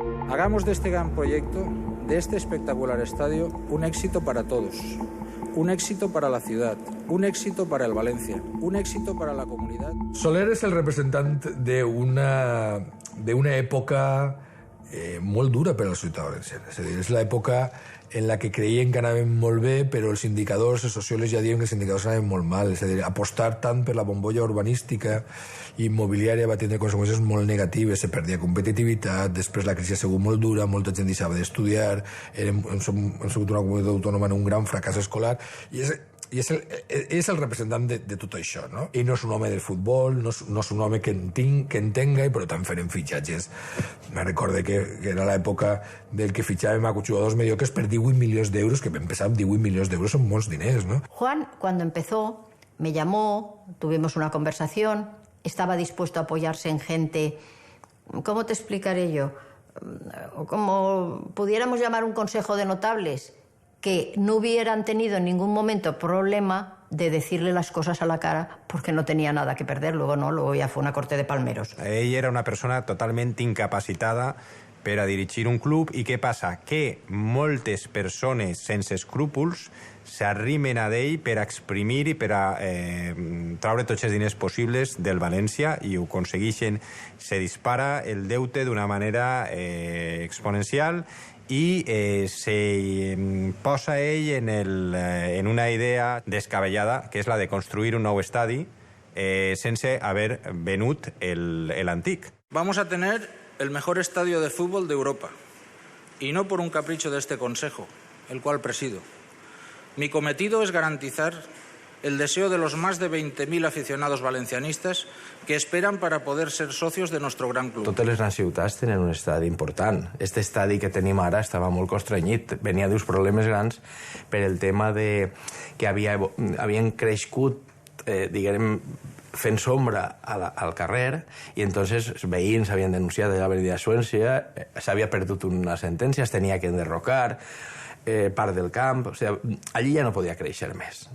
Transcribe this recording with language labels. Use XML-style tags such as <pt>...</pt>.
<es>Hagamos de este gran proyecto, de este espectacular estadio, un éxito para todos, un éxito para la ciudad, un éxito para el Valencia, un éxito para la comunidad.</es> <ca>Soler és el representant d'una època molt dura per als ciutadans valencians. És a dir, és l'època en la que creien que anaven molt bé, però els indicadors, els sociòlegs ja diuen que els indicadors anaven molt mal. És a dir, apostar tant per la bombolla urbanística i immobiliària va tenir conseqüències molt negatives, se perdia competitivitat, després la crisi ha sigut molt dura, molta gent deixava d'estudiar, hem sigut una comunitat autònoma en un gran fracàs escolar, i és el representant de tot això, no? I no és un home del futbol, no és un home que entenga, i per tant feren fitxatges. Me recorde que era l'època del que fitxàvem a jugadors mediocres per 18 milions d'euros, que</ca> <es>empezar</es> <ca>amb 18 milions d'euros són molts diners, ¿no?</ca> <es>Juan, cuando empezó, me llamó, tuvimos una conversación, estaba dispuesto a apoyarse en gente, ¿cómo te explicaré yo? Como pudiéramos llamar un consejo de notables, que no hubieran tenido en ningún momento problema de decirle las cosas a la cara porque no tenía nada que perder. Luego no, luego ya fue una corte de palmeros. Ella era una persona totalmente incapacitada</es> <ca>per a dirigir un club i què passa? Que moltes persones sense escrúpols s'arrimen a d'ell per a exprimir i per a traure tots els diners possibles del València i ho aconsegueixen. Se dispara el deute d'una manera exponencial i se posa ell en una idea descabellada, que és la de construir un nou estadi sense haver venut l'antic.</ca> <es>Vamos a tener el mejor estadio de fútbol de Europa, y no por un capricho de este Consejo, el cual presido. Mi cometido es garantizar el deseo de los más de 20.000 aficionados valencianistas que esperan para poder ser socios de nuestro gran club.</es> <ca>Totes les grans ciutats tenen un estadi important. Este estadi que tenim ara estava molt constrenyit. Venia d'uns problemes grans per el tema de que havien crescut, diguem, fent sombra al carrer i entonces els veïns havien denunciat a l'Avenida de Suècia, s'havia perdut una sentència, es tenia que enderrocar part del camp,</ca> <es>o sea,</es> <ca>allí ja no podia créixer més.</ca>